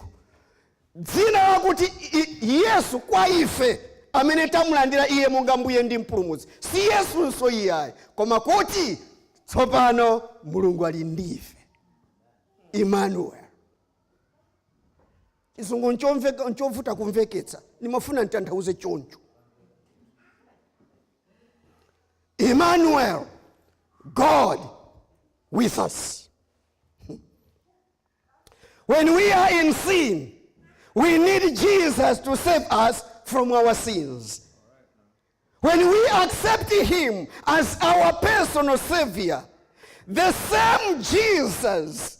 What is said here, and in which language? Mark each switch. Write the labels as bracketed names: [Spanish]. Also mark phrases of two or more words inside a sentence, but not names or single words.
[Nyanja] Dzina lakuti Yesu kwa ife amene tamulandira iye monga mbuye ndi mpulumutsi, si Yesu nso iyayi, koma kuti tsopano Mulungu ali ndife. Immanuel. Isungu nchovuta kumveketsa, nimafuna ntanthauze choncho. [English] Immanuel, God with us. When we are in sin, we need Jesus to save us from our sins. When we accept him as our personal savior, the same Jesus